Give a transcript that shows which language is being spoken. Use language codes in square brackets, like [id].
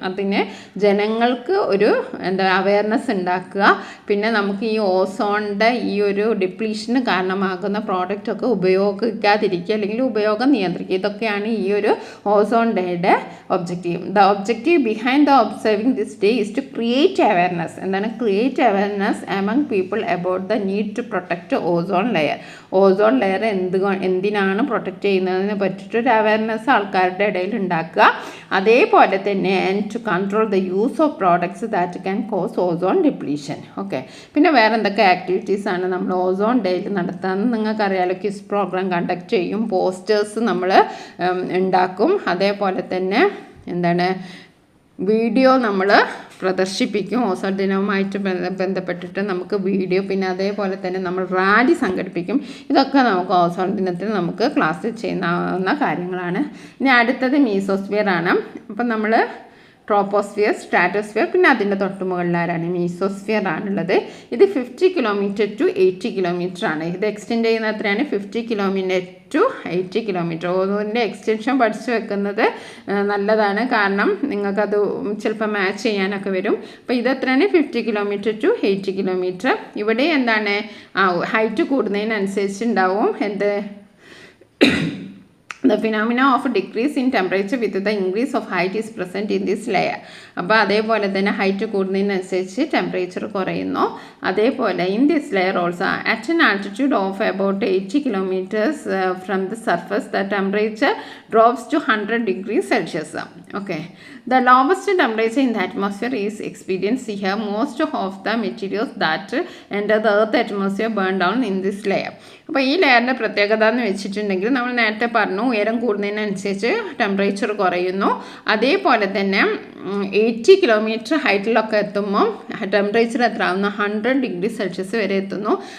[ml] അതിന് ജനങ്ങൾക്ക് ഒരു അവയർനെസ് ഉണ്ടാക്കുക. പിന്നെ നമുക്ക് ഈ ഓസോണിൻ്റെ ഈ ഒരു ഡിപ്ലീഷന് കാരണമാകുന്ന പ്രോഡക്റ്റൊക്കെ ഉപയോഗിക്കാതിരിക്കുക, അല്ലെങ്കിൽ ഉപയോഗം നിയന്ത്രിക്കുക. ഇതൊക്കെയാണ് ഈ ഒരു ഓസോൺ ഡേയുടെ objective. [en] The objective behind the observing this day is to create awareness. എന്താണ്, create awareness among people about the need to protect ozone layer. [ml] Ozone layer എന്തിനാണ് പ്രൊട്ടക്റ്റ് ചെയ്യുന്നതിനെ പറ്റിയിട്ടൊരു അവയർനെസ് ആൾക്കാരുടെ ഇടയിൽ ഉണ്ടാക്കുക. അതേപോലെ തന്നെ [en] And to control the use of products that can cause ozone depletion. [ml] Okay, പിന്നെ വേറെ എന്തൊക്കെ ആക്ടിവിറ്റീസാണ് നമ്മൾ ഓസോൺ ഡേയിൽ നടത്താമെന്ന് നിങ്ങൾക്കറിയാലോ. ക്വിസ് പ്രോഗ്രാം കണ്ടക്ട് ചെയ്യും, പോസ്റ്റേഴ്സ് നമ്മൾ ഉണ്ടാക്കും. അതേപോലെ തന്നെ എന്താണ്, വീഡിയോ നമ്മൾ പ്രദർശിപ്പിക്കും. ഓസോൺ ദിനവുമായിട്ട് ബന്ധപ്പെട്ടിട്ട് നമുക്ക് വീഡിയോ, പിന്നെ അതേപോലെ തന്നെ നമ്മൾ റാലി സംഘടിപ്പിക്കും. ഇതൊക്കെ നമുക്ക് ഓസോൺ ദിനത്തിൽ നമുക്ക് ക്ലാസ്സിൽ ചെയ്യുന്ന കാര്യങ്ങളാണ്. ഇനി അടുത്തത് മീസോസ്ഫിയർ ആണ്. അപ്പം നമ്മൾ ട്രോപ്പോസ്ഫിയർ, സ്ട്രാറ്റോസ്ഫിയർ, പിന്നെ അതിൻ്റെ തൊട്ട് മുകളിലാരാണ്, മീസോസ്ഫിയർ ആണുള്ളത്. ഇത് 50 കിലോമീറ്റർ ടു 80 കിലോമീറ്റർ ആണ്. ഇത് എക്സ്റ്റെൻഡ് ചെയ്യുന്ന എത്രയാണ്, 50 കിലോമീറ്റർ ടു 80 കിലോമീറ്റർ. ഓസോണിൻ്റെ എക്സ്റ്റൻഷൻ പഠിച്ചു വെക്കുന്നത് നല്ലതാണ്. കാരണം നിങ്ങൾക്കത് ചിലപ്പോൾ മാച്ച് ചെയ്യാനൊക്കെ വരും. അപ്പോൾ ഇത് എത്രയാണ്, 50 കിലോമീറ്റർ ടു 80 കിലോമീറ്റർ. ഇവിടെ എന്താണ്, ഹൈറ്റ് കൂടുന്നതിനനുസരിച്ച് ഉണ്ടാവും എന്ത്, [en] the phenomena of decrease in temperature with the increase of height is present in this layer. [ml] അപ്പോൾ അതേപോലെ തന്നെ ഹൈറ്റ് കൂടുന്നതിനനുസരിച്ച് ടെമ്പറേച്ചർ കുറയുന്നു. [en] അതേപോലെ in this layer also at an altitude of about 80 kilometers from the surface the temperature drops to 100 degrees Celsius. Okay, The lowest temperature in the atmosphere is experienced here. Most of the materials that enter the earth atmosphere burn down in this layer. [ml] അപ്പോൾ ഈ ലെയറിൻ്റെ പ്രത്യേകത എന്ന് വെച്ചിട്ടുണ്ടെങ്കിൽ നമ്മൾ നേരത്തെ പറഞ്ഞു ഉയരം കൂടുന്നതിനനുസരിച്ച് ടെമ്പറേച്ചർ കുറയുന്നു. അതേപോലെ തന്നെ 80 കിലോമീറ്റർ ഹൈറ്റിലൊക്കെ എത്തുമ്പോൾ ടെമ്പറേച്ചർ എത്ര ആവുന്നു 100 ഡിഗ്രി സെൽഷ്യസ് വരെ എത്തുന്നു.